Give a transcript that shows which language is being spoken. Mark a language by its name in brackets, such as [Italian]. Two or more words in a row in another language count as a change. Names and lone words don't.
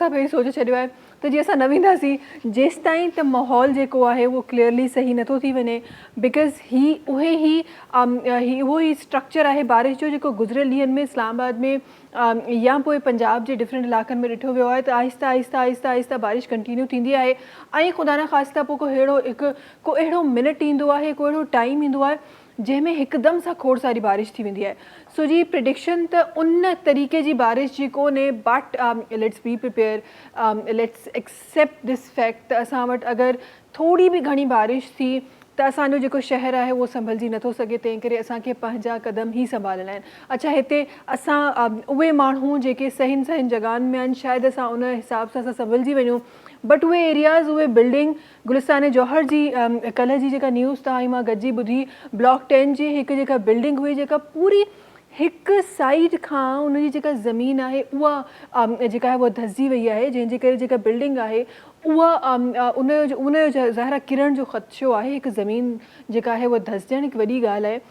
[Sindhi] असां पहिरीं सोचे छॾियो आहे त जीअं असां न वेंदासीं जेसि ताईं त माहौल जेको आहे उहो क्लियरली सही नथो थी वञे बिकॉज़ उहो ई स्ट्रक्चर आहे बारिश जो जेको गुज़िरियल ॾींहंनि में इस्लामाबाद में या पोइ पंजाब जे डिफरेंट इलाइक़नि में ॾिठो वियो आहे त आहिस्ता बारिश कंटिन्यू थींदी आहे ऐं ख़ुदा न ख़ासिता पोइ को अहिड़ो मिनट ईंदो आहे को अहिड़ो टाइम ईंदो आहे जंहिंमें हिकदमि सां खोड़ सारी बारिश थी वेंदी आहे। सो जी प्रिडिक्शन त उन तरीक़े जी बारिश जी कोन्हे [English] but let's be prepare let's accept this fact [Sindhi] त असां वटि अगरि थोरी बि घणी बारिश थी त असांजो जेको शहर आहे उहो संभलिजी नथो सघे तंहिं करे असांखे पंहिंजा क़दम ई संभालणा आहिनि। अच्छा हिते असां उहे माण्हू जेके सहियुनि जॻहियुनि में आहिनि शायदि असां उन हिसाब सां असां संभलिजी वञूं बट उहे एरियाज़ उहे बिल्डिंग गुलिस्तान जौहर जी कल्ह जी जेका न्यूज़ तव्हां ई मां गॾिजी ॿुधी ब्लॉक 10 जी हिकु जेका बिल्डिंग हुई जेका पूरी हिकु साइड खां उनजी जेका ज़मीन आहे उहा जेका आहे उहा धसिजी वई आहे जंहिंजे करे जेका बिल्डिंग आहे उहा उनजो ज़ाहिर किरण जो ख़दशो आहे हिकु ज़मीन जेका आहे उहा धसिजणु हिकु वॾी ॻाल्हि आहे।